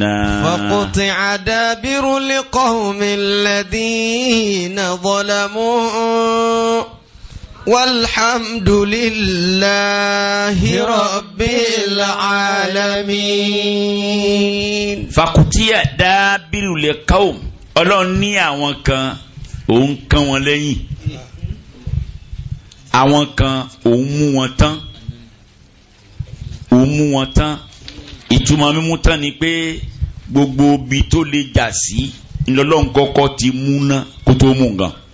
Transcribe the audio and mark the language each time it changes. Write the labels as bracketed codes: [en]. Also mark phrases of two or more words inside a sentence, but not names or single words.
[ar] فقطع دابر القوم الذين ظلموا والحمد لله رب العالمين. فقطع دابر القوم [yo] Ọlọ́run ní àwọn kan òun kàn wọ́n lẹ́yìn àwọn kan òun mú wọn tán òun mú wọn tán ìtumọ̀ mímú tán ni pé gbogbo ibi tó lè jà sí ńlọ́lọ́run kọ́kọ́ ti mú ná kó tó mú nǹkan.